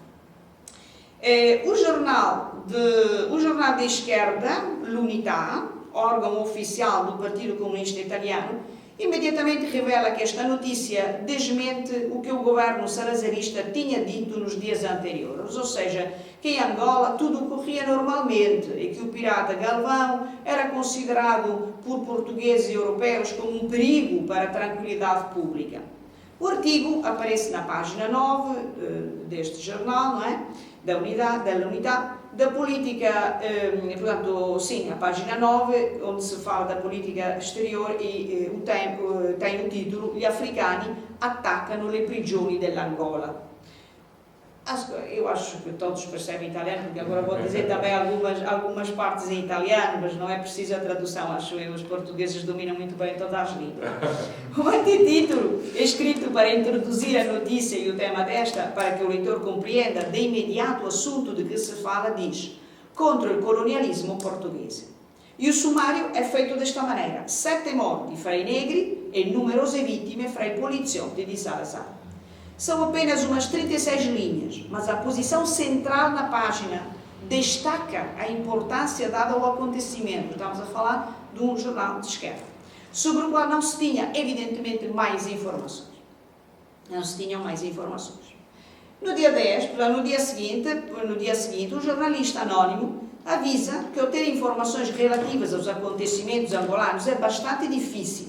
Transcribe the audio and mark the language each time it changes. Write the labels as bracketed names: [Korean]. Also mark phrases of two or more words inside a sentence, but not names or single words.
[Portuguese] O jornal de esquerda, l'Unità, órgão oficial do Partido Comunista Italiano, imediatamente revela que esta notícia desmente o que o governo salazarista tinha dito nos dias anteriores, ou seja, que em Angola tudo ocorria normalmente e que o pirata Galvão era considerado por portugueses e europeus como um perigo para a tranquilidade pública. O artigo aparece na página 9 deste jornal, não é? Da unidade, da política, portanto, sim, a página 9, onde se fala da política exterior e tem o título [Italian] Gli africani attaccano le prigioni dell'Angola. [Portuguese] Eu acho que todos percebem italiano, porque agora vou dizer também algumas partes em italiano, mas não é preciso a tradução, acho eu, os portugueses dominam muito bem todas as línguas. O antitítulo, escrito para introduzir a notícia e o tema desta, para que o leitor compreenda de imediato o assunto de que se fala, diz: Contra o colonialismo português. E o sumário é feito desta maneira: [Italian] 7 morti fra i negri e numerose vittime fra i poliziotti di Salazar. [Portuguese] São apenas umas 36 linhas, mas a posição central na página destaca a importância dada ao acontecimento. Estamos a falar de um jornal de esquerda, sobre o qual não se tinha, evidentemente, mais informações. Não se tinham mais informações. No dia 10, no dia seguinte, um jornalista anónimo avisa que obter informações relativas aos acontecimentos angolanos é bastante difícil.